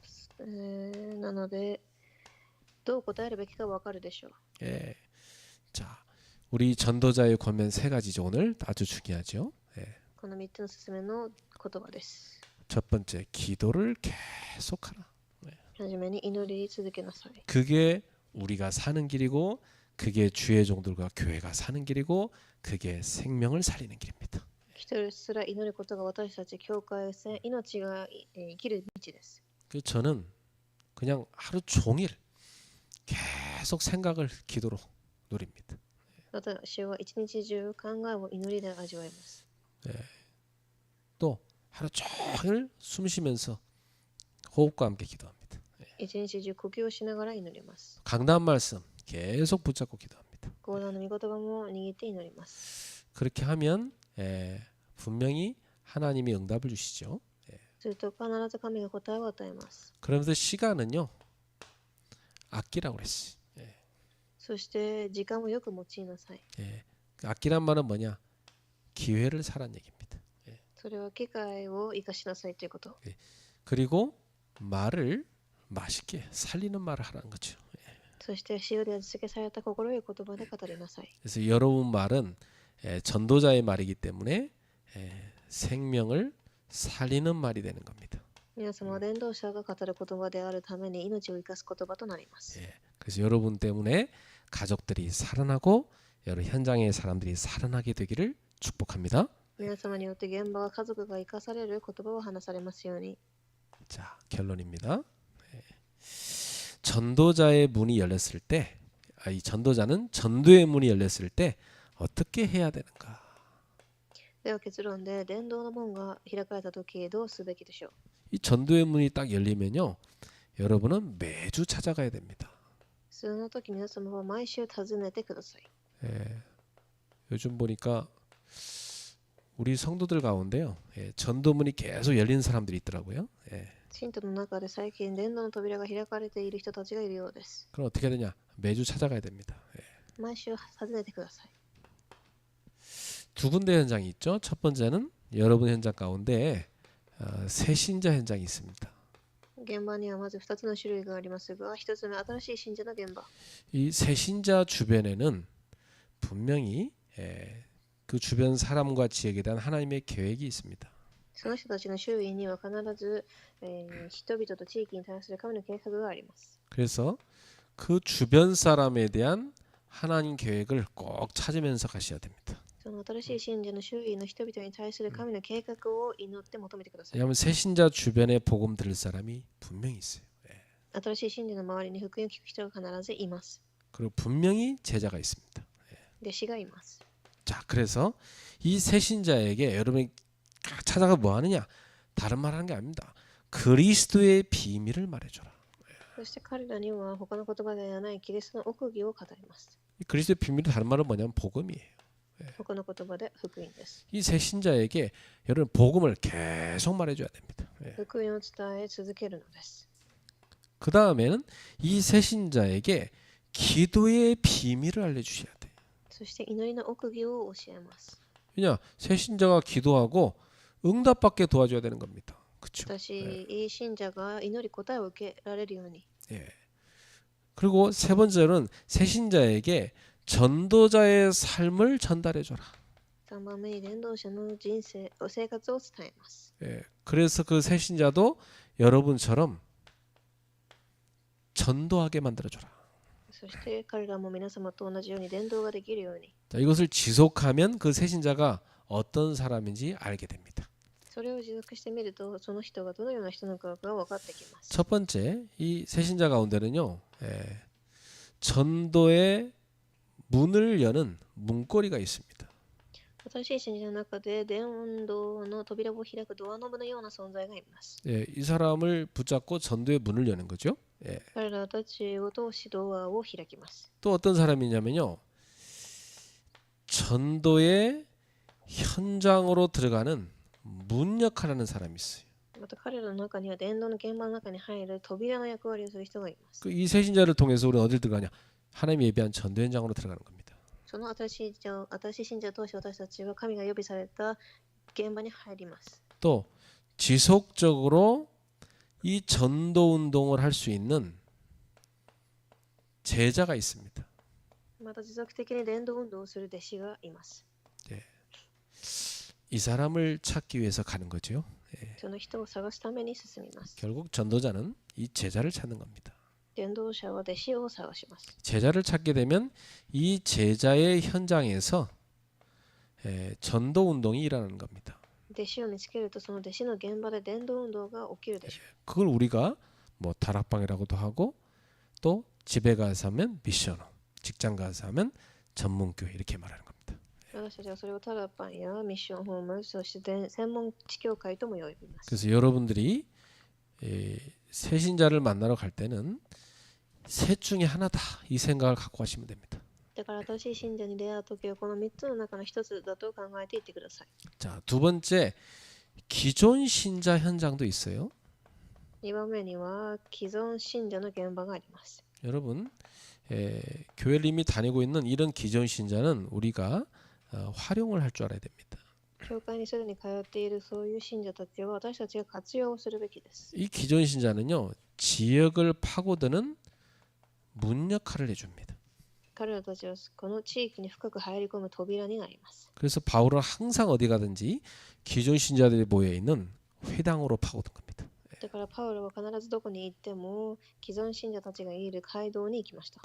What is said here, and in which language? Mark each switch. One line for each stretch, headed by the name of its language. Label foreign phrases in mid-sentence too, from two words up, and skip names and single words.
Japanese: なのでどう答えるべきか分かるでしょう。
Korean: 예. 자, 우리 전도자의 권면 세 가지죠. 오늘 아주 중요하죠. 예.
Japanese: この3つの勧めの言葉です。
Korean: 첫 번째, 기도를 계속하라.
Japanese: はじめに祈り続けなさい。
Korean: 그게 우리가 사는 길이고, 그게 주의 종들과 교회가 사는 길이고, 그게 생명을 살리는 길입니다.
Japanese: ひたすら祈ることが私たち教会性、命が生きる道です。
Korean: 그 저는 그냥 하루 종일 계속 생각을 기도로 누립니다.
Japanese: 私は一日中考えを祈りで味わいます。
Korean: 또 하루 종일 숨 쉬면서 호흡과 함께 기도합니다.
Japanese: 一日中呼吸をしながら祈ります。
Korean: 강단 말씀 계속 붙잡고 기도합니다.
Japanese: 講談の御言葉も握って祈ります。
Korean: 그렇게 하면 분명히 하나님이 응답을 주시죠.
Japanese: すると必ず神が答えを与えます。
Korean: 그러면서 시간은요 아끼라고 그랬어요.
Japanese: そして時間をよく用いなさい。
Korean: 아끼란 말은 뭐냐? 기회를 사란 얘기입니다.
Japanese: それは機会を生かしなさいということ。
Korean: 그리고 말을 맛있게 살리는 말을 하라는 거죠.
Japanese: そして塩で味付けされた心よい言葉で語りなさい。
Korean: 그래서 여러분 말은 전도자의 말이기 때문에 생명을 살리는 말이 되는 겁니다.
Japanese: 皆様は伝道者が語る言葉であるために命を生かす言葉となります。
Korean: 그래서 여러분 때문에 가족들이 살아나고 여러 현장의 사람들이 살아나게 되기를 축복합니다.
Japanese: 皆様によって現場が家族が生かされる言葉を話されますように。
Korean: 자, 결론입니다. 전도자의 문이 열렸을 때, 이 전도자는 전도의 문이 열렸을 때 어떻게 해야 되는가?
Japanese: では結論で伝道の門が開かれた時どうすべきでしょう。
Korean: 이 전도의 문이 딱 열리면요, 여러분은 매주 찾아가야 됩니다.
Japanese: その時皆様は毎週訪ねてください。
Korean: 요즘 보니까 우리 성도들 가운데요, 전도문이 계속 열린 사람들이 있더라고요.
Japanese: 信徒の中で最近伝道の扉が開かれている人たちがいるようです。
Korean: 그럼 어떻게 되냐? 매주 찾아가야 됩니다.
Japanese: 毎週訪ねてください。
Korean: 두 군데 현장이 있죠. 첫 번째는 여러분 현장 가운데 새신자 현장이 있습니다.
Japanese: 現場にはまず2つの種類がありますが、1つ目新しい信者の現場。
Korean: 이 새신자 주변에는 분명히 그 주변 사람과 지역에 대한 하나님의 계획이 있습니다.
Japanese: その人たちの周囲には必ず、人々と地域に対する神の計画があります。
Korean: 그래서 그 주변 사람에 대한 하나님 계획을 꼭 찾으면서 가셔야 됩니다.
Japanese: その新しい信者の周囲の人々に対する神の計画を祈って求めてください。
Korean: 왜냐하면 새신자 주변에 복음 들을 사람이 분명히 있어요.
Japanese: 新しい信者の周りに福音を聞く人が必ずいます。
Korean: 그리고 분명히 제자가 있습니다.
Japanese: 弟子がいます。
Korean: 자, 그래서 이 새신자에게 여러분이 찾아가 뭐 하느냐? 다른 말 하는 게 아닙니다. 그리스도의 비밀을 말해줘라.
Japanese: そして彼らには他の言葉ではないキリストの奥義を語ります。
Korean: 이 그리스도의 비밀이 다른 말은 뭐냐면 복음이에요.
Japanese: 他の言葉で福音です。
Korean: 이 새 신자에게 여러분 복음을 계속 말해줘야 됩니다. 예.
Japanese: 福音を伝え続けるのです。
Korean: 그 다음에는 이 새 신자에게 기도의 비밀을 알려주셔야 돼.
Japanese: そして祈りの奥義を教えます。
Korean: 왜냐 새 신자가 기도하고 응답받게 도와줘야 되는 겁니다. 그렇죠?
Japanese: 私、いい信者が祈り答えを受けられるように。
Korean: 예. 그리고 세 번째로는 새 신자에게 전도자의 삶을 전달해줘라.
Japanese: 3 番目に伝道者の人生、生活を伝えます。
Korean: 예. 그래서 그 새 신자도 여러분처럼 전도하게 만들어줘라.
Japanese: そして彼らも皆様と同じように伝道ができるように。
Korean: 자, 이것을 지속하면 그 새 신자가 어떤 사람인지 알게 됩니다.
Japanese: それを持続してみると、その人がどのような人なのかが分かってきます。
Korean: 첫 번째, 이 새 신자 가운데는요, 전도의 문을 여는 문고리가 있습니다.
Japanese: 新しい信者の中で伝道の扉を開くドアノブのような存在がいます。
Korean: 예, 이 사람을 붙잡고 전도의 문을 여는 거죠. 예.
Japanese: 彼らたちを通しドアを開きます。
Korean: 또 어떤 사람이냐면요, 전도의 현장으로 들어가는 문 역할을 하는 사람이 있어요.
Japanese: また彼らの中には伝道の現場の中に入る扉の役割をする人がいます。
Korean: 이 새 신자를 통해서 우리는 어딜 들어가냐? 하나님이 예비한 전도 현장으로 들어가는 겁니다.
Japanese: その新しい信者を通して私たちは神が予備された現場に入ります。
Korean: 또 지속적으로 이 전도 운동을 할 수 있는 제자가 있습니다.
Japanese: また持続的に伝道運動をする弟子がいます。
Korean: 이 사람을 찾기 위해서 가는 거죠.
Japanese: その人を探すために進みます。
Korean: 결국 전도자는 이 제자를 찾는 겁니다.
Japanese: 伝道者は弟子を探します。
Korean: 제자를 찾게 되면 이 제자의 현장에서 전도 운동이 일어나는 겁니다.
Japanese: 弟子を見つけると、その弟子の現場で伝道運動が起きるでしょ
Korean: 그걸 우리가 뭐 다락방이라고도 하고 또 집에 가서 하면 미션호, 직장 가서 하면 전문교회 이렇게 말하는 겁니다.
Japanese: う。私たちはそれをタラパンやミッションホーム、そして専門地教会とも呼びます。
Korean: 그래서 여러분들이 새 신자를 만나러 갈 때는 셋 중에 하나다 이 생각을 갖고 가시면 됩니다.
Japanese: だから新しい信者に出会うときはこの3つの中の1つだと考えていってください。
Korean: 자, 두 번째 기존 신자 현장도 있어요.
Japanese: 2 番目には既存信者の現場があります。
Korean: 여러분 교회를 이미 다니고 있는 이런 기존 신자는 우리가 활용을 할 줄 알아야 됩니다.
Japanese: 教会にすでに通っているそういう信者たちは私たちが活用するべきです。
Korean: 이 기존 신자는요 지역을 파고드는 문 역할을 해줍니다.
Japanese: 彼らたちはこの地域に深く入り込む扉になります。
Korean: 그래서 바울은 항상 어디 가든지 기존 신자들이 모여 있는 회당으로 파고든 겁니다.
Japanese: だからパウロは必ずどこに行っても既存信者たちがいる街道に行きました。